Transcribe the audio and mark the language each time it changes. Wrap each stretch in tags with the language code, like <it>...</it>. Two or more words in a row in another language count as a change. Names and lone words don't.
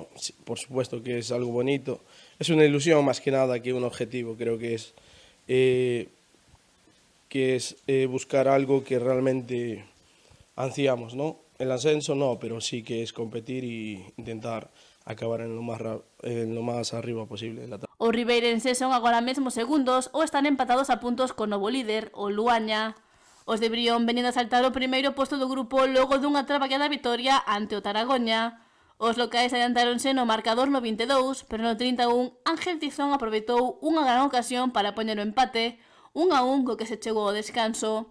<es>Por supuesto que es algo bonito. Es una ilusión más que nada que un objetivo. Creo que es buscar algo que realmente ansiamos, ¿no? El ascenso no, pero sí que es competir y intentar acabar en lo más arriba posible de la tabla.</es> <gl>Os ribeirenses son agora mesmo segundos ou están empatados a puntos co novo líder, o Luaña. Os de Brión veñen a saltar o primeiro posto do grupo logo dunha traballada vitoria ante o Taragoña. Os locais adiantáronse no marcador no 22, pero no 31 Ángel Tizón aproveitou unha gran ocasión para poñer o empate, 1-1 co que se chegou ao descanso.</gl>